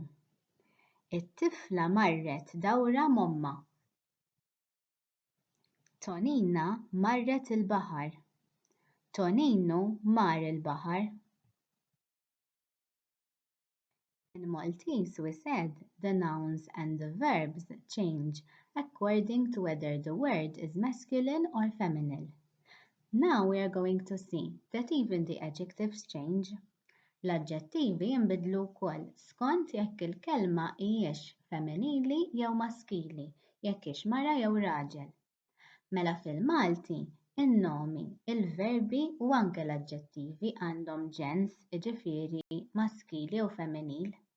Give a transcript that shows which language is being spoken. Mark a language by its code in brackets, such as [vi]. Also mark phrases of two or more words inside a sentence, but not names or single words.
[mt] It-tifla marret dawra m'omma. Tonina marret il-baħar. Toninu mar il-baħar. [en] In Maltese we said the nouns and the verbs change according to whether the word is masculine or feminine. Now we are going to see that even the adjectives change. [mt] L-aġġettivi jinbidlu wkoll skont jekk il-kelma hijiex femminili jew maskili, jekk hix mara jew raġel. Mela fil-Malti, in-nomi, il-verbi u anke l-aġġettivi għandhom ġens, jiġifieri maskili u femminil.